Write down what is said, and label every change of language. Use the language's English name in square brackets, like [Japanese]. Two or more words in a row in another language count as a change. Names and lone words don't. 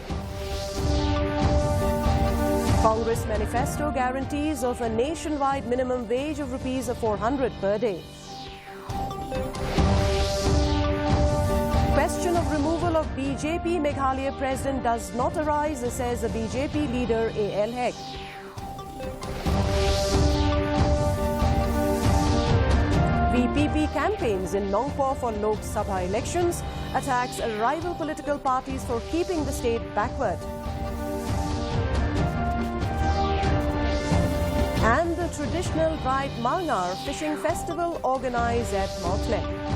[English] Congress manifesto guarantees of a nationwide minimum wage of rupees 400 per day. Question of removal of BJP Meghalaya president does not arise, says the BJP leader A.L. Heg. VPP campaigns in Nongpo for Lok Sabha elections, attacks rival political parties for keeping the state backward. And the traditional Ride Marngar fishing festival organized at Mothlen.